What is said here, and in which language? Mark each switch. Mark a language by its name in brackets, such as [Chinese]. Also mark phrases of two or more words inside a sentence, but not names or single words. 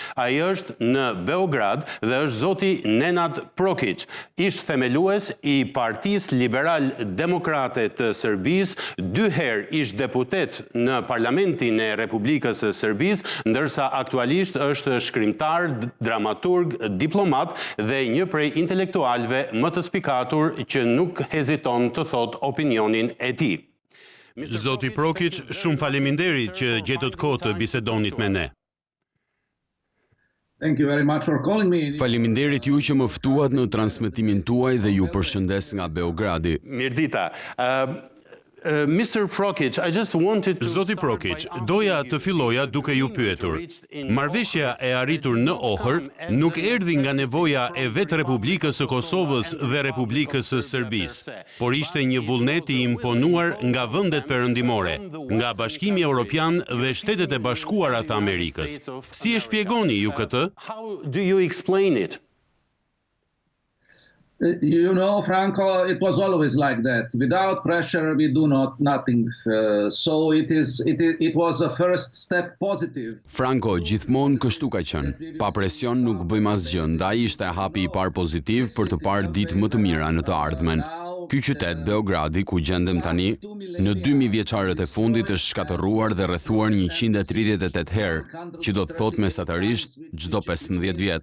[Albanian] Ai është në Beograd dhe është zoti Nenad Prokić, ish themelues i Partisë Liberal-Demokrate të Serbisë, 2 herë ish deputet në Parlamentin e Republikës së Serbisë, ndërsa aktualisht është shkrimtar, dramaturg, diplomat dhe një prej intelektualëve më të spikatur që nuk heziton të thotë opinionin e tij. Zoti Prokić, shumë faleminderit që gjetët kohë të bisedonit me ne. [English] Thank you very much for calling me. [Albanian] Faleminderit ju që më ftuat në transmetimin tuaj dhe ju përshëndes nga Beogradi. Mirdita. [English] Mr. Prokić, I just wanted to... [Albanian] Zoti Prokić, doja të filloja duke ju pyetur. Marrëveshja e arritur në Ohër nuk erdhi nga nevoja e vetë Republikës së Kosovës dhe Republikës së Serbisë, por ishte një vullnet i imponuar nga vendet perëndimore, nga Bashkimi Evropian dhe Shtetet e Bashkuara të Amerikës. Si e shpjegoni ju këtë? [English] How do you explain it? You know, Franco, it was always like that. Without pressure, we do nothing. So it was a first step positive. [Albanian] Franco, gjithmonë kështu ka qenë. Pa presion nuk bëjmë asgjë, ndaj ishte hapi i parë pozitiv për të parë ditë më të mira në të ardhmen. Ky qytet, Beogradi, ku gjendem tani, në 2000 vjeçarët e fundit është shkatërruar dhe rrethuar 138 herë, që do të thotë mesatarisht çdo 15 vjet.